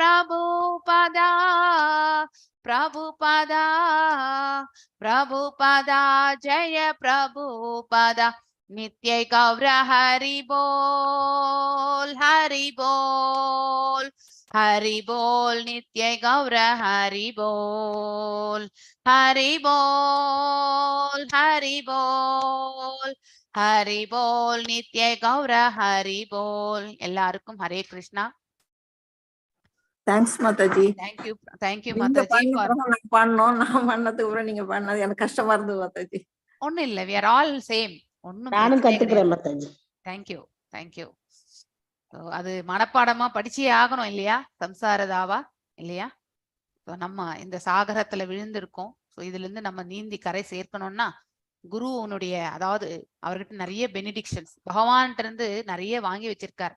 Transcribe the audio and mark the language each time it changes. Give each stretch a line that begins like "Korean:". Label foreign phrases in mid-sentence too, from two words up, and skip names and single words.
Bangla: প্রভুপাদ জয় প্রভুপাদ নিত্য গৌর হরি বোল নিত্য গৌর হরি বোল হরি বোল নিত্য গৌর হরি বোল
Tamil: எல்லாருக்கும் ஹரே கிருஷ்ணா. தேங்க்ஸ் மாதாஜி.
English: thank you
Tamil: நீங்க மாதாஜி பாடணும், நான் பண்ணதுக்கு அப்புறம் நீங்க பண்ணது எனக்கு கஷ்டமா இருந்தது மாதாஜி. ஒண்ணும் இல்ல,
English: we are all same.
Tamil: ஒண்ணும் நானும் கத்துக்கிறேன் மாதாஜி.
English: thank you.
Tamil: அது மனப்பாடமா படிச்சே ஆகணும் இல்லையா, சம்சாரதாவா இல்லையா. நம்ம இந்த சாகரத்துல விழுந்திருக்கோம். ஸோ இதுல இருந்து நம்ம நீந்தி கரை சேர்க்கணும்னா குருவனுடைய, அதாவது அவர்கிட்ட நிறைய பெனிடிக்ஷன்ஸ் பகவான்கிட்ட இருந்து நிறைய வாங்கி வச்சிருக்காரு.